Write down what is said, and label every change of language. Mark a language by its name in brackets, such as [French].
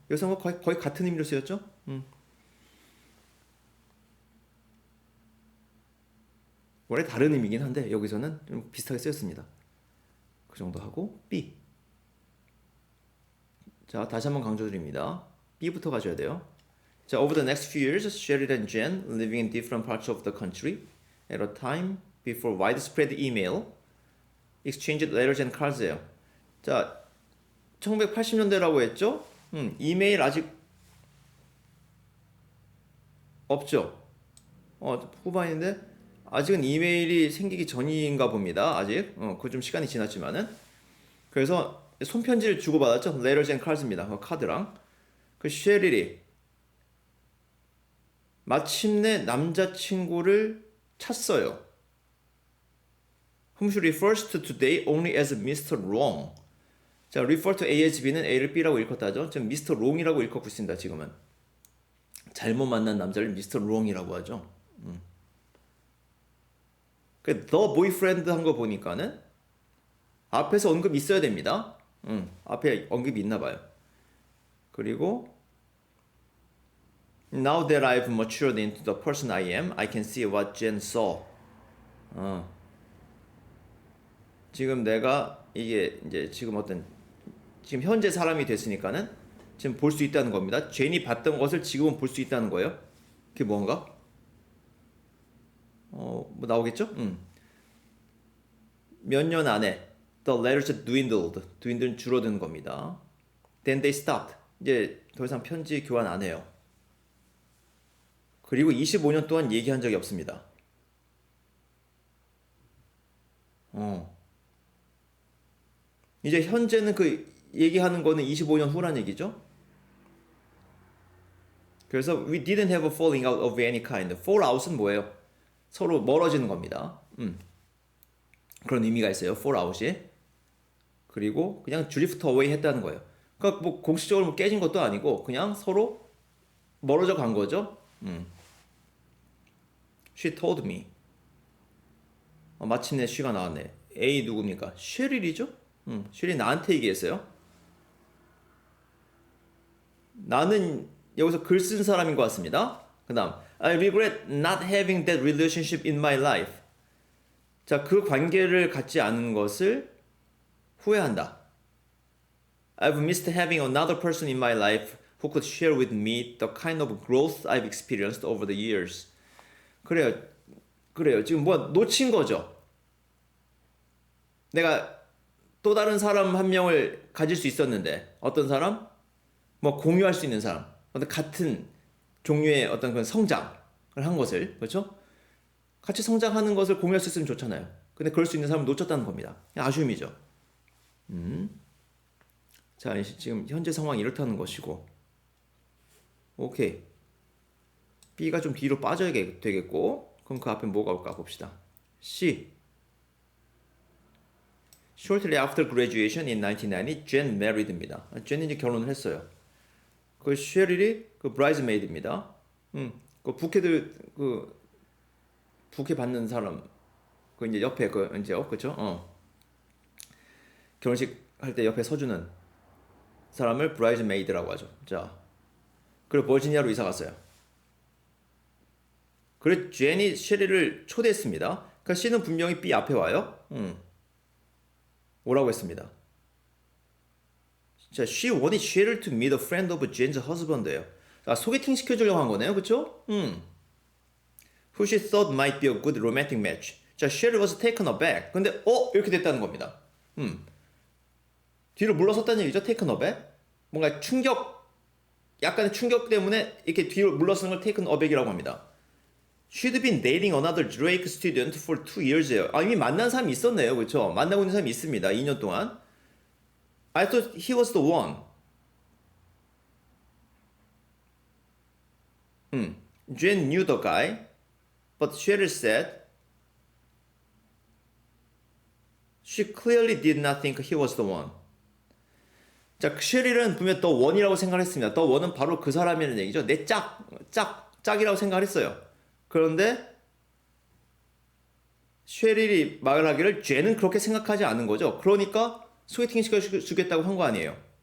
[Korean] 여기서 거의 같은 의미로 쓰였죠? 원래 다른 의미긴 한데 여기서는 좀 비슷하게 쓰였습니다. 그 정도 하고 B. 자, 다시 한번 강조드립니다. B부터 가져야 돼요. [English] 자, over the next few years, Cheryl and Jen, living in different parts of the country, at a time before widespread email, exchanged letters and cards예요. [Korean] 자, 1980년대라고 했죠? 이메일 아직 없죠? 후반인데 아직은 이메일이 생기기 전인가 봅니다. 아직 그 좀 시간이 지났지만은. 그래서 손편지를 주고받았죠. [English] Letters and cards입니다. [Korean] 카드랑. 그 쉐릴이 마침내 남자친구를 찾어요. [English] whom she refers to today only as Mr. Wrong. 자, refer to A as B는 [Korean] A를 B라고 읽었다죠. 지금 Mr. Wrong이라고 읽고 있습니다. 지금은. 잘못 만난 남자를 Mr. Wrong이라고 하죠. 그 [English] the boyfriend [Korean] 한 거 보니까는 앞에서 언급이 있어야 됩니다. 앞에 언급이 있나 봐요. [English] 그리고 Now that I've matured into the person I am, I can see what Jen saw. [Korean] 지금 내가 이게 이제 지금 현재 사람이 됐으니까는 지금 볼 수 있다는 겁니다. 제니 봤던 것을 지금은 볼 수 있다는 거예요. 그게 뭔가? 뭐 나오겠죠? 몇 년 안에 [English] the letters dwindled [Korean] 줄어드는 겁니다. [English] Then they stopped. [Korean] 이제 더 이상 편지 교환 안 해요. 그리고 25년 동안 얘기한 적이 없습니다. 이제 현재는 그 얘기하는 거는 25년 후란 얘기죠. [English] 그래서 we didn't have a falling out of any kind. [Korean] fall out은 뭐예요? 서로 멀어지는 겁니다. 그런 의미가 있어요. fall out이. 그리고 그냥 drift away 했다는 거예요. 그러니까 뭐 공식적으로 뭐 깨진 것도 아니고 그냥 서로 멀어져 간 거죠. [English] She told me. [Korean] 마침내 she가 나왔네. A 누굽니까? 쉐릴이죠? 쉐릴 나한테 얘기했어요. 나는 여기서 글 쓴 사람인 것 같습니다. 그 다음 [English] I regret not having that relationship in my life. [Korean] 자, 그 관계를 갖지 않은 것을 후회한다. [English] I've missed having another person in my life who could share with me the kind of growth I've experienced over the years. [Korean] 그래요. 지금 뭐 놓친 거죠. 내가 또 다른 사람 한 명을 가질 수 있었는데 어떤 사람? 뭐 공유할 수 있는 사람. 어떤 같은 종류의 어떤 그런 성장을 한 것을 그렇죠? 같이 성장하는 것을 공유할 수 있으면 좋잖아요. 근데 그럴 수 있는 사람을 놓쳤다는 겁니다. 아쉬움이죠. 자, 지금 현재 상황이 이렇다는 것이고 오케이. B가 좀 뒤로 빠져야 되겠고 그럼 그 앞에 뭐가 올까 봅시다. C. [English] Shortly after graduation in 1990, Jen married입니다. [Korean] Jen이 이제 결혼을 했어요. 그 쉐릴이 그 bridesmaid입니다. 그 부케 받는 사람 그 이제 옆에 그 이제 그렇죠? 결혼식 할 때 옆에 서주는 사람을 bridesmaid라고 하죠. 자, 그리고 버지니아로 이사 갔어요. 그래서 제니 쉐리를 초대했습니다. 그러니까 C는 분명히 B 앞에 와요. 오라고 했습니다. [English] 자, she wanted Cheryl to meet a friend of Jen's husband예요. [Korean] 자, 소개팅 시켜주려고 한 거네요, 그렇죠? [English] Who she thought might be a good romantic match. 자, Cheryl was taken aback. [Korean] 근데 이렇게 됐다는 겁니다. 뒤로 물러섰다는 얘기죠, taken aback. 뭔가 약간의 충격 때문에 이렇게 뒤로 물러서는 걸 taken aback이라고 합니다. [English] She'd been dating another Drake student for 2 years예요. [Korean] 이미 만난 사람이 있었네요, 그렇죠? 만나고 있는 사람이 있습니다, 2년 동안. [English] I thought he was the one. Jen knew the guy, but Cheryl said she clearly did not think he was the one. [Korean] 자, 쉐릴은 분명 the one이라고 생각했습니다. the one은 바로 그 사람이라는 얘기죠. 내 짝이라고 생각했어요. 그런데 쉐릴이 말하기를 쟤는 그렇게 생각하지 않은 거죠. 그러니까 소개팅 시켜주겠다고 한 거 아니에요.